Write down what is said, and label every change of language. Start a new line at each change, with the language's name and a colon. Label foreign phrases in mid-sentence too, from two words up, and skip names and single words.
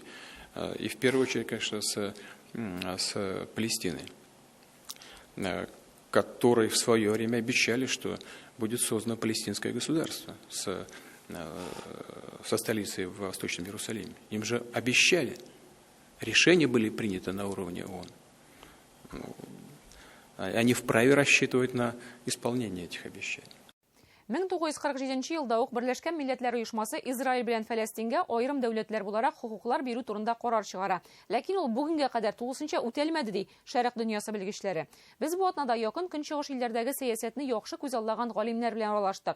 Russian: И в первую очередь, конечно, с Палестиной, которой в свое время обещали, что будет создано палестинское государство со столицей в Восточном Иерусалиме. Им же обещали. Решения были приняты на уровне ООН. Они вправе рассчитывать на исполнение этих обещаний.
Tatar: 1947 елда ук Берләшкән Милләтләр Оешмасы Израиль белән Фәләстингә аерым дәүләтләр буларак хукуклар бирү турында карар чыгара. Ләкин ул бүгенгә кадәр тулысынча үтәлмәде, ди Шәрык дөньясы белгечләре. Без бу атнада якын көнчыгыш илләрдәге сәясәтне яхшы күз аллаган галимнәр белән аралаштык.